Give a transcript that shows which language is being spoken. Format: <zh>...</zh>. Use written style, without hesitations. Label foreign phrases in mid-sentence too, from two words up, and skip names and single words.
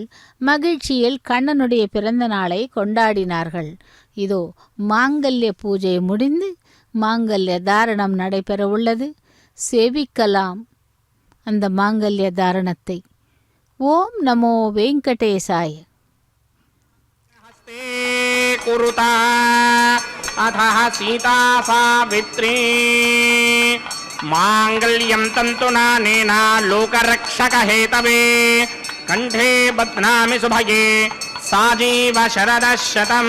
<ta>மகிழ்ச்சியில் கண்ணனுடைய பிறந்த நாளை கொண்டாடினார்கள். இதோ மாங்கல்ய பூஜை முடிந்து மாங்கல்ய தாரணம் நடைபெற உள்ளது. சேவிக்கலாம் அந்த மாங்கல்ய தாரணத்தை.</ta> <sa>ॐ नमो वेङ्कटेशाय. कुरुता अथः सीता सावित्री मांगल्यं तन्तुनानेन लोकरक्षकहेतवे कंठे बध्नामि सुभगे साजीव शरदशतम्.</sa>